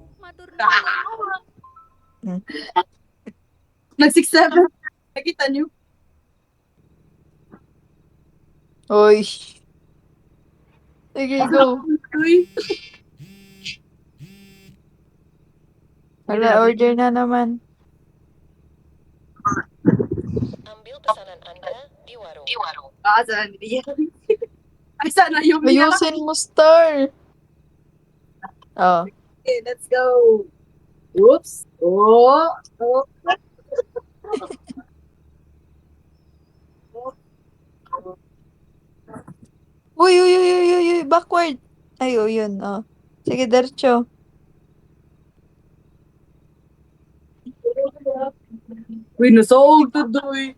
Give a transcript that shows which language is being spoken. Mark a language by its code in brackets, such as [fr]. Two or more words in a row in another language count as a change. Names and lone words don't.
[tl] Nag-6-7. Nakita niyo? Uy. Sige, go. Uy. Hala, order na naman. [id] Ambil pesanan Anda di warung. Di warung. [tl] Saan niya? Ay, sana yung niya. Ayusin mo, Star. Oh. [en] Okay, let's go. Oops. Oh. Uy. Backward. [tl] Ay, yun. Oh. Sige, diretso. Uy, nasoog to doy.